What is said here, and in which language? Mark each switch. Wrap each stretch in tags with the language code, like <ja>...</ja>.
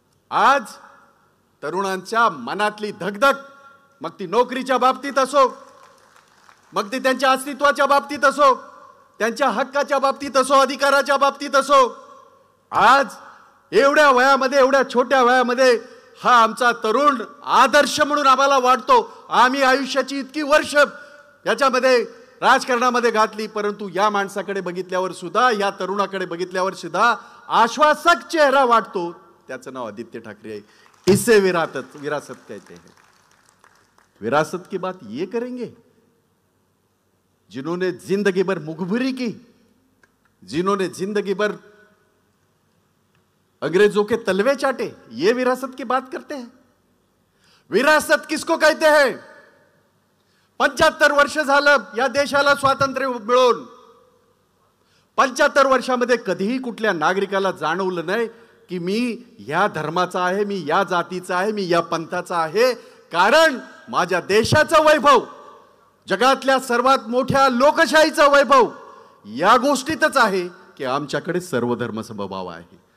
<mr>आज तरुणांच्या मनातली धगधग, मग ती नोकरीच्या बाबतीत असो, मग ती त्यांच्या अस्तित्वाच्या बाबतीत असो, त्यांच्या हक्काच्या बाबतीत असो, अधिकाराच्या बाबतीत असो, आज एवढ्या वयामध्ये, एवढ्या छोट्या वयामध्ये हा आमचा तरुण आदर्श म्हणून आम्हाला वाटतो. आम्ही आयुष्याची इतकी वर्ष याच्यामध्ये राजकारणामध्ये घातली, परंतु या माणसाकडे बघितल्यावर सुद्धा, या तरुणाकडे बघितल्यावर सुद्धा आश्वासक चेहरा वाटतो. त्याचं नाव आदित्य ठाकरे आहे.</mr> <hi>इसे विरासत कहते हैं. विरासत की बात ये करेंगे जिन्होंने जिंदगी भर मुखबिरी की, जिन्होंने जिंदगी भर अंग्रेजों के तलवे चाटे, ये विरासत की बात करते हैं. विरासत किसको कहते हैं?</hi> <mr>75 वर्ष झालं या देशाला स्वातंत्र्य मिळून. 75 वर्षामध्ये कधीही कुठल्या नागरिकाला जाणवलं नाही की मी या धर्माचा आहे, मी या जातीचा आहे, मी या पंथाचा आहे. कारण माझ्या देशाचं वैभव, जगातल्या सर्वात मोठ्या लोकशाहीचं वैभव या गोष्टीतच आहे की आमच्याकडे सर्वधर्म समभाव आहे.</mr>